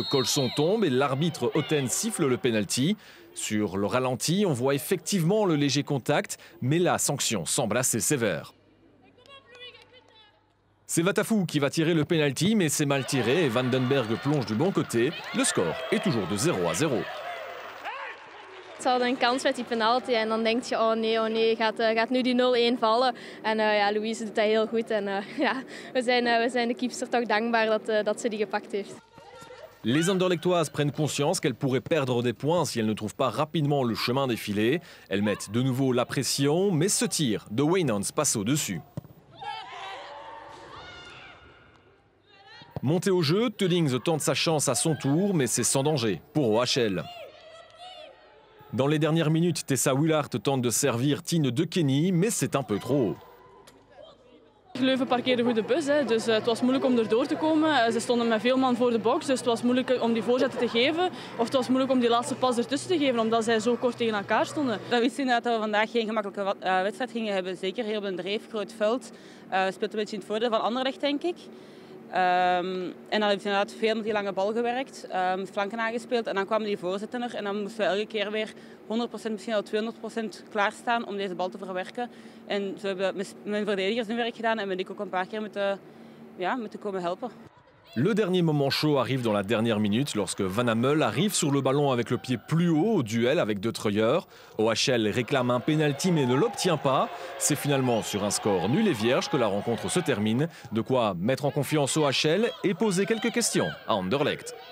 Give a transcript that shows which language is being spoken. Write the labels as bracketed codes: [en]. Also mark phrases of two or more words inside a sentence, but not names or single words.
[fr] Colson tombe et l'arbitre Otten siffle le penalty. Sur le ralenti, on voit effectivement le léger contact, mais la sanction semble assez sévère. C'est Vatafou qui va tirer le penalty, mais c'est mal tiré et Vandenberg plonge du bon côté. Le score est toujours de 0-0. [nl] Ze hadden een kans met die penalty en dan denk je, oh nee, gaat nu die 0-1 vallen. En Louise doet dat heel goed en we zijn de keepster toch dankbaar dat ze die gepakt heeft. [fr] Les Anderlechtoises prennent conscience qu'elles pourraient perdre des points si elles ne trouvent pas rapidement le chemin des filets. Elles mettent de nouveau la pression, mais ce tir de Wijnands passe au-dessus. Monté au jeu, Tullings tente sa chance à son tour, mais c'est sans danger pour OHL. Dans les dernières minutes, Tessa Willard tente de servir Tine De Kenny, mais c'est un peu trop. [nl] Leuven parkeerde goed de bus, dus het was moeilijk om erdoor te komen. Ze stonden met veel man voor de box, dus het was moeilijk om die voorzetten te geven. Of het was moeilijk om die laatste pas ertussen te geven, omdat zij zo kort tegen elkaar stonden. We wisten inderdaad dat we vandaag geen gemakkelijke wedstrijd gingen hebben. Zeker hier op een dreef, groot veld. Speelt een beetje in het voordeel van Anderlecht, denk ik. En dan heeft hij inderdaad veel met die lange bal gewerkt, flanken aangespeeld en dan kwamen die voorzetten er en dan moesten we elke keer weer 100%, misschien al 200% klaarstaan om deze bal te verwerken. En zo hebben mijn verdedigers hun werk gedaan en ben ik ook een paar keer moeten komen helpen. [fr] Le dernier moment chaud arrive dans la dernière minute lorsque Van Hammel arrive sur le ballon avec le pied plus haut au duel avec De Treuer. OHL réclame un penalty mais ne l'obtient pas. C'est finalement sur un score nul et vierge que la rencontre se termine. De quoi mettre en confiance OHL et poser quelques questions à Anderlecht.